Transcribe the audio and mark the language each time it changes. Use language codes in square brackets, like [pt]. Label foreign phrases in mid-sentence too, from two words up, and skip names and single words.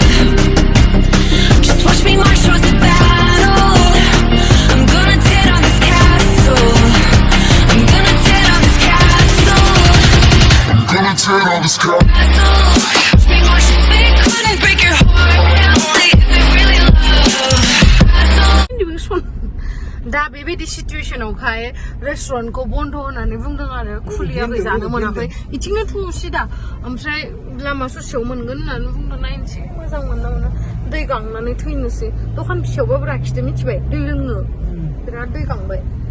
[en] Just watch me march towards the battle. I'm gonna tear down this castle. I'm gonna tear down this castle. I'm gonna tear down this castle. Watch me march. If it couldn't break your heart, is it really love? [brx] दा बेबायदि सिचुएशनावहाय रेस्टुरेन्टखौ बन्द होननानै बुंदों आरो खुलियाखै जानो मोनाखै इथिंनो थुसै दा ओमफ्राय लामा ससेयाव मोनगोन होननानै बुंदों नायनोसै मोजां मोनना मोना दै गांनानै थैनोसै दखान फिसायावबाबो लाखिदो मिथिबाय दै लोंनो बिराद दै गांबाय